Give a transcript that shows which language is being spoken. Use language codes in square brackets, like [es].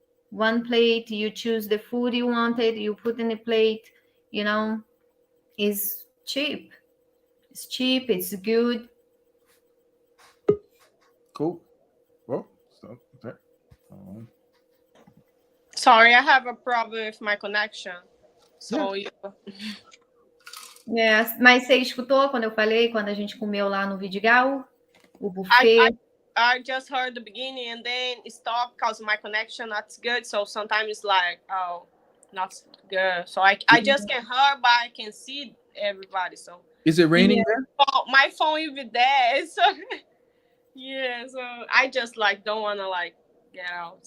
[en] One plate, you choose the food you wanted, you put in the plate, is cheap. It's cheap, it's good. Cool. Well, so there. Sorry, I have a problem with my connection. So Yes, [pt] mas você escutou quando eu falei, quando a gente comeu lá no Vidigal, o buffet? [en] I just heard the beginning and then it stopped because my connection not good. So sometimes it's like, oh, not good. So I just can hear, but I can see everybody. So is it raining there? Oh, my phone will be there. So yeah, so I just don't want to get out.